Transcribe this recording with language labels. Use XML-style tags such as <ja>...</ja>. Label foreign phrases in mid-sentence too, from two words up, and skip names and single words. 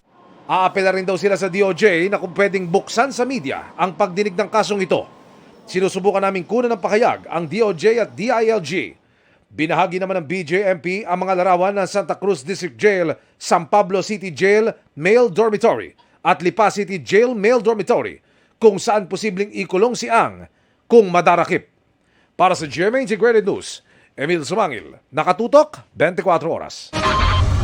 <tl>Aapela rin daw sila sa DOJ na kung pwedeng buksan sa media ang pagdinig ng kasong ito. Sinusubukan namin kunan ng pakayag ang DOJ at DILG. Binahagi naman ng BJMP ang mga larawan ng Santa Cruz District Jail, San Pablo City Jail Male Dormitory at Lipa City Jail Male Dormitory kung saan posibleng ikulong si Ang kung madarakip. Para sa GMA Integrated News, Emil Sumangil, Nakatutok, 24 Oras.</tl>